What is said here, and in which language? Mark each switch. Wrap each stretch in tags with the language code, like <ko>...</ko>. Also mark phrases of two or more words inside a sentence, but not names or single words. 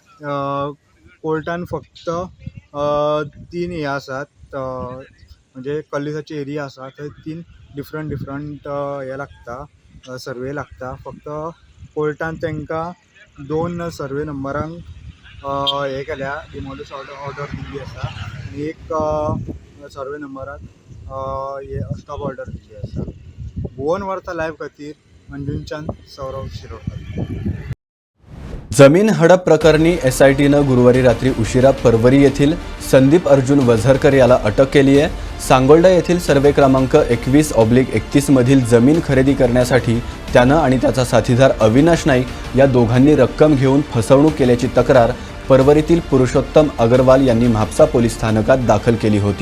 <kok>कोर्टान फक्त 3 हे आसात म्हणजे कल्लीसाची एरिया आसा थंय 3 डिफरंट हे लागता सर्वे लागता फक्त कोर्टान तांकां 2 सर्वे नंबरांक हे केल्या</kok> <en>demolish order</en> <kok>दिल्ली आसा आनी एक सर्वे नंबराक</kok> <en>stop order</en> <kok>दिल्ली आसा भुवन वार्ता लायव्ह खातीर मंजुनच्यान सौरव शिरोडकर.</kok> <mr>जमीन हडप प्रकरणी SITनं गुरुवारी रात्री उशिरा परवरी येथील संदीप अर्जुन वझरकर याला अटक केली आहे. सांगोल्डा येथील सर्वे क्रमांक 21/31 मधील जमीन खरेदी करण्यासाठी त्यानं आणि त्याचा साथीदार अविनाश नाईक या दोघांनी रक्कम घेऊन फसवणूक केल्याची तक्रार परवरीतील पुरुषोत्तम अग्रवाल यांनी म्हापसा पोलीस स्थानकात दाखल केली होती.</mr>